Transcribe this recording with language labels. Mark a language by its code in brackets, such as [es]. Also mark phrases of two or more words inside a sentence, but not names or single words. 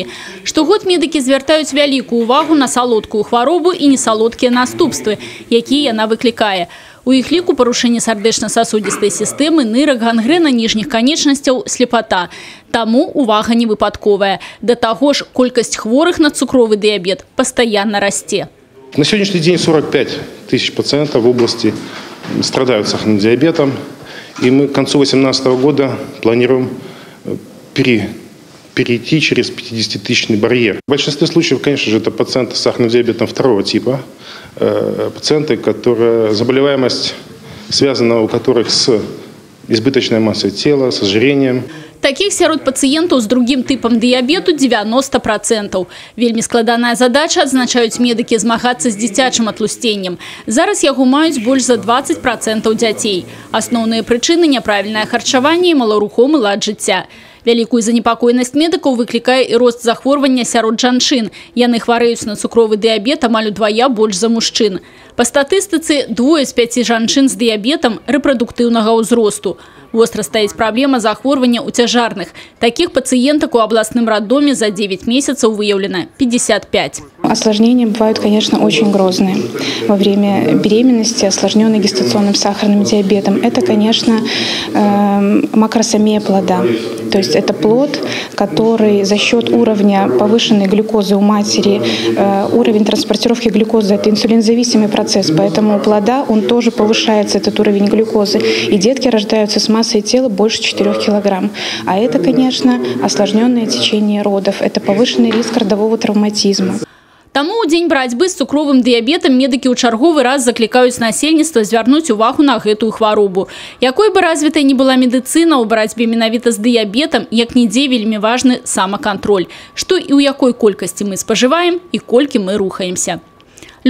[be] Штогод медыкі звяртаюць вялікую ўвагу на салодкую хваробу і несалодкія наступствы, якія яна выклікае. У іх ліку парушэнне сардэчна-сасудзістай сістэмы, нырак, гангрэна ніжніх канечнасцяў, слепата. Таму увага не выпадковая. Да таго ж, колькасць хворых на цукровы дыябет пастаянна расце. [ru] На сегодняшний день 45 тысяч пациентов в области страдают сахарным диабетом. И мы к концу 2018 года планируем перейти через 50-тысячный барьер. В большинстве случаев, конечно же, это пациенты с сахарным диабетом второго типа. Пациенты, заболеваемость связана у которых с избыточной массой тела, с ожирением. Таких сярод пациентов с другим типом диабету 90%. [be] Вельмі складаная задача, адзначаюць медыкі, змагацца з дзіцячым атлусценнем. Зараз яго маюць больш за 20% дзяцей. Асноўныя прычыны – няправільнае харчаванне і маларухомы лад жыцця. Вялікую занепакоенасць медыкаў выклікае і рост захворвання сярод жанчын. Яны хварэюць на цукровы дыябет амаль удвая больш за мужчын. Па статыстыцы, 2 з 5 жанчын з дыябетам рэпрадуктыўнага ўзросту. Востра стаіць праблема захворвання ў цяжарных. [ru] Таких пациенток у областном роддоме за 9 месяцев выявлено 55. Осложнения бывают, конечно, очень грозные. Во время беременности, осложненной гестационным сахарным диабетом, это, конечно, макросомия плода. То есть это плод, который за счет уровня повышенной глюкозы у матери, уровень транспортировки глюкозы – это инсулинозависимый процесс, поэтому у плода он тоже повышается, этот уровень глюкозы. И детки рождаются с массой тела больше 4 килограмм. А это, конечно, осложненное течение родов, это повышенный риск родового травматизма. [be] Таму ў дзень барацьбы з цукровым дыябетам медыкі ў чарговы раз заклікаюць насельніцтва звярнуць увагу на гэтую хваробу. Якой бы развітай ні была медыцына, у барацьбе менавіта з дыябетам, як нідзе вельмі важны самакантроль. Што і ў якой колькасці мы спажываем і колькі мы рухаемся.